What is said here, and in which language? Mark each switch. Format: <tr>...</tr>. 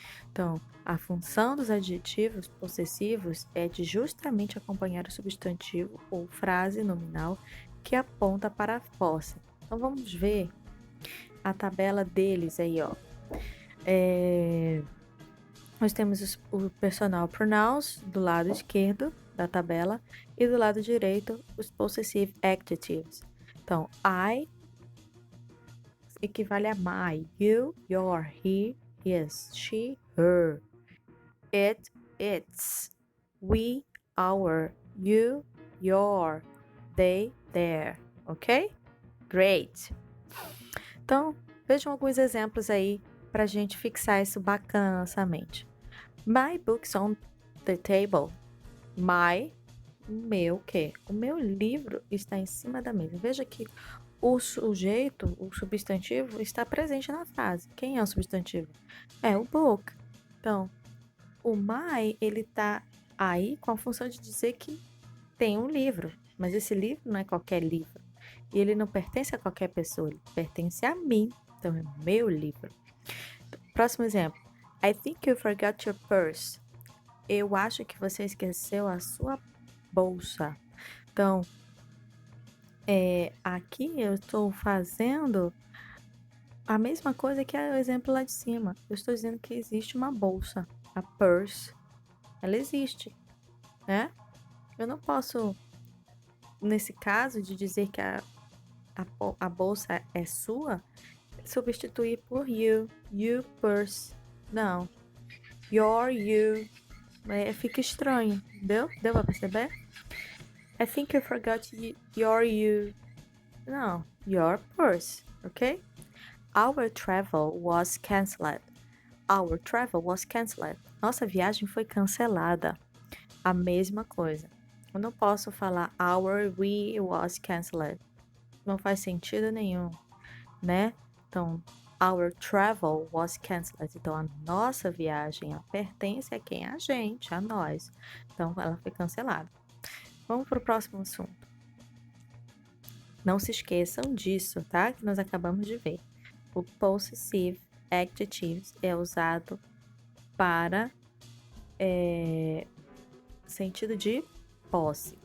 <pt>Então, a função dos adjetivos possessivos é de justamente acompanhar o substantivo ou frase nominal que aponta para a posse. Então, vamos ver a tabela deles aí, ó. Nós temos o</pt> <en>personal pronouns</en> <pt>do lado esquerdo da tabela e do lado direito os</pt> <en>possessive adjectives.</en> <pt>Então, I equivale a my, you, your, he, his, she, her, it, its, we, our, you, your, they, their, ok?</pt> <en>Great!</en> <pt>Então, vejam alguns exemplos aí para a gente fixar isso bacana na nossa mente.</pt> <en>My book's on the table.</en> <pt>My, o meu quê? O meu livro está em cima da mesa. Veja que o sujeito, o substantivo, está presente na frase. Quem é o substantivo? É o book. Então, o my, ele está aí com a função de dizer que tem um livro. Mas esse livro não é qualquer livro. E ele não pertence a qualquer pessoa. Ele pertence a mim. Então, é meu livro. Próximo exemplo.</pt> <en>I think you forgot your purse.</en> <pt>Eu acho que você esqueceu a sua bolsa. Então, aqui eu estou fazendo a mesma coisa que o exemplo lá de cima. Eu estou dizendo que existe uma bolsa. A purse, ela existe, né? Eu não posso, nesse caso de dizer que a bolsa é sua, substituir por</pt> <en>you purse.</en> <pt>Não. Your, you. Fica estranho, entendeu? Deu pra perceber?</pt> <en>I think you forgot your you.</en> <pt>Não, your purse, ok?</pt> <en>Our travel was cancelled. Our travel was cancelled.</en> <pt>Nossa viagem foi cancelada. A mesma coisa. Eu não posso falar</pt> <en>our we was cancelled.</en> <pt>Não faz sentido nenhum, né?</pt> <en>Então, our travel was cancelled.</en> <pt>Então, a nossa viagem pertence a quem? A gente, a nós. Então, ela foi cancelada. Vamos para o próximo assunto. Não se esqueçam disso, tá? Que nós acabamos de ver. O</pt> <en>possessive adjectives</en> <pt>é usado para sentido de posse.</pt>